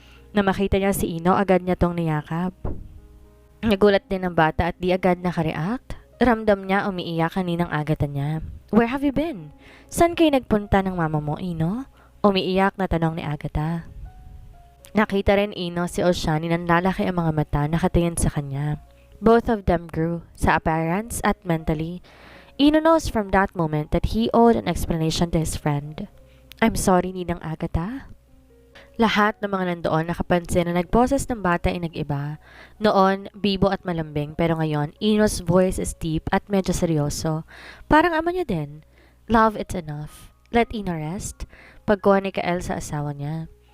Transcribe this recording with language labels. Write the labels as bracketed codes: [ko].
[tl] Na makita niya si Ino, agad niya tong niyakap. Nagulat din ang bata at di agad nakareact. Ramdam niya umiiyak kaninang agatan niya. [en] Where have you been? [tl] Saan kayo nagpunta ng mama mo, Ino? Umiiyak na tanong ni Agatha. Nakita rin Ino si Oshani nang lalaki ang mga mata nakatingin sa kanya. [en] Both of them grew, [tl] sa appearance at mentally. [en] Ino knows from that moment that he owed an explanation to his friend. I'm sorry, Ninang Agatha. [tl] Lahat ng mga nandoon nakapansin na nagposes ng bata ay nag-iba. Noon, bibo at malambing pero ngayon, [en] Ino's voice is deep [tl] at medyo seryoso. Parang ama niya din. [en] Love, it's enough. Let Ino rest. [tl] Pagkuha ni Kael sa asawa niya.